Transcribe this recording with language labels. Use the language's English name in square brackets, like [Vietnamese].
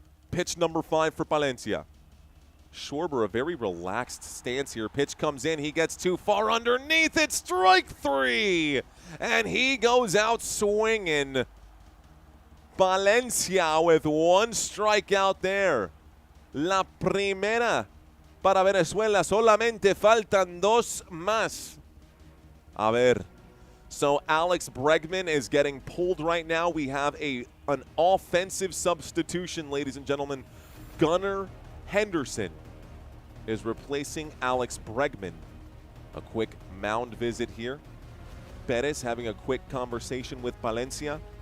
[English] Pitch number 5 for Palencia. Schwarber, a very relaxed stance here. Pitch comes in. He gets too far underneath. It's strike 3. And he goes out swinging. Palencia with 1 strikeout there. [Spanish] La primera para Venezuela. Solamente faltan 2 más. A ver. [English] So Alex Bregman is getting pulled right now. We have an offensive substitution, ladies and gentlemen. Gunnar Henderson is replacing Alex Bregman. A quick mound visit here. Perez having a quick conversation with Palencia.